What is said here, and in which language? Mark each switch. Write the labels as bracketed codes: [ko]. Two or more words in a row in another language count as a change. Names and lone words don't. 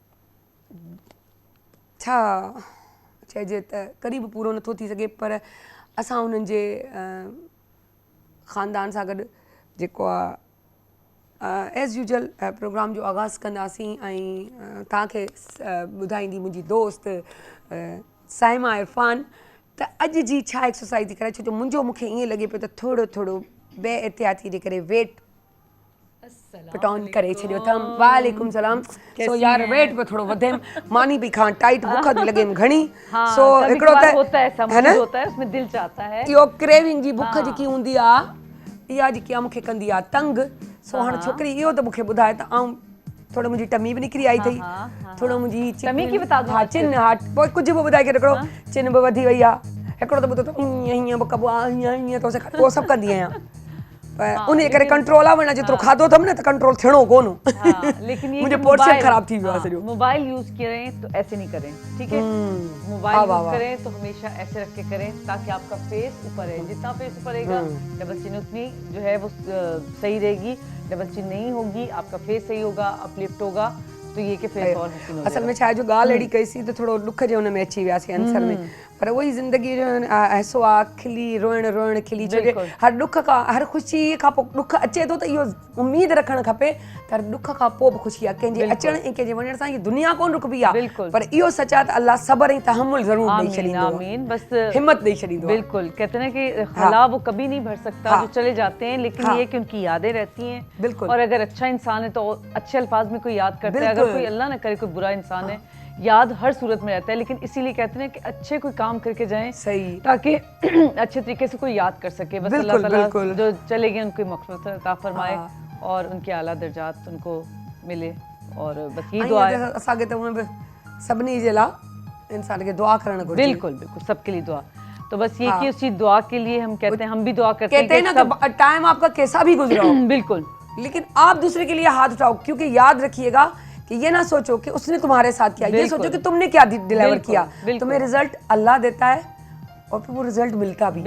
[sd] छा चइजे त कॾहिं बि पूरो नथो थी सघे, पर असां उन्हनि जे ख़ानदान सां गॾु जेको आहे [en] as usual [sd] प्रोग्राम जो आगाज़ कंदासीं ऐं तव्हांखे ॿुधाईंदी मुंहिंजी दोस्त साइमा इरफान त अॼु जी छा एक्सरसाइज़ थी करे, छो जो मूंखे ईअं लॻे पियो त थोरो थोरो बे एहतियाती जे करे [en] weight put on [sd] करे छॾियो अथमि। [ar] وعليكم سلام. [sd] सो यार वेट पे थोरो वधे, मानी भी खां टाइट, बुख थी लॻे घणी। सो हिकिड़ो त है न [ur] اس میں دل چاہتا ہے [sd] इहो क्रेविंग जी बुख जेकी हूंदी आहे इहा जेकी आहे मूंखे कंदी आहे तंग। सो हाणे छोकिरी इहो त मूंखे ॿुधाए त आऊं थोरो मुंहिंजी टमी बि निकिरी आई अथई, थोरो मुंहिंजी [ur] ٹمی کی بتا دوں? [sd] हा चिन, हा पोइ कुझु बि ॿुधाए करे हिकिड़ो चिन बि वधी वई आहे, हिकिड़ो त ॿुधो त हीअं हीअं बि कबो आहे, हीअं हीअं तो उहो सभु कंदी आहियां। पर उन करे कंट्रोल आहे, वरना जेतिरो खाधो अथमि न त कंट्रोल थियणो कोन। [ur] لیکن یہ [sd] मुंहिंजो पोर्शन ख़राब थी वियो आहे सॼो। [ur] موبائل یوز کریں تو ایسے نہیں کریں، ٹھیک ہے؟ موبائل یوز کریں تو ہمیشہ ایسے رکھ کے کریں تاکہ آپ کا فیس اوپر ہے. جتنا فیس اوپر رہے گا ڈبل چن اتنی جو ہے وہ صحیح رہے گی، ڈبل چن نہیں ہوگی آپ کا فیس صحیح ہوگا، اپلفٹ ہوگا تو یہ کے فیس اور حسین ہو. [sd] असल में छा जो ॻाल्हि अहिड़ी कईसीं त थोरो ॾुख जे हुन में अची वियासीं आंसर में, पर उहो ई ज़िंदगी जो हिसो आहे, खिली रोइण खिली, छो जे हर ॾुख खां हर ख़ुशी खां पोइ ॾुख अचे थो त इहो उमेद रखणु खपे त ॾुख खां पोइ बि ख़ुशी आहे। कंहिंजे अचण ऐं कंहिंजे वञण सां इहा दुनिया कोन रुकबी आहे, पर इहो सच आहे त अल्लाह सब्र ऐं तहम्मुल ज़रूरु ॾेई छॾींदो आहे, बस हिम्मत ॾेई छॾींदो आहे। [ur] بالکل، کہتے ہیں کہ خلا وہ کبھی نہیں بھر سکتا جو چلے جاتے ہیں، لیکن یہ کہ ان کی یادیں رہتی ہیں. بالکل. اور اگر اچھا انسان ہے تو اچھے الفاظ میں کوئی یاد کرتا ہے، اگر کوئی اللہ نہ کرے کوئی برا انسان ہے یاد ہر صورت میں رہتا ہے، لیکن اسی لیے کہتے ہیں کہ اچھے کوئی کام کر کے جائیں صحیح, تاکہ اچھے طریقے سے کوئی یاد کر سکے۔ بس اللہ تعالیٰ جو چلے گئے ان کو مغفرت عطا فرمائے اور ان کے اعلیٰ درجات ان کو ملے، اور بس یہ دعا ہے [sd] असांखे त उहे बि सभिनी जे लाइ इंसान खे दुआ करणु घुरिजे। [ur] بالکل بالکل، سب کے لیے دعا۔ تو بس یہ کہ اسی دعا کے لیے ہم کہتے ہیں، ہم بھی دعا کرتے ہیں کہتے ہیں نا کہ ٹائم آپ کا کیسا بھی گزرا ہو بالکل, لیکن آپ دوسرے کے لیے ہاتھ اٹھاؤ، کیونکہ یاد رکھیے گا کہ یہ نہ سوچو کہ اس نے تمہارے ساتھ کیا، یہ سوچو کہ تم نے کیا ڈلیور کیا. تمہیں رزلٹ اللہ دیتا ہے اور پھر وہ رزلٹ ملتا بھی.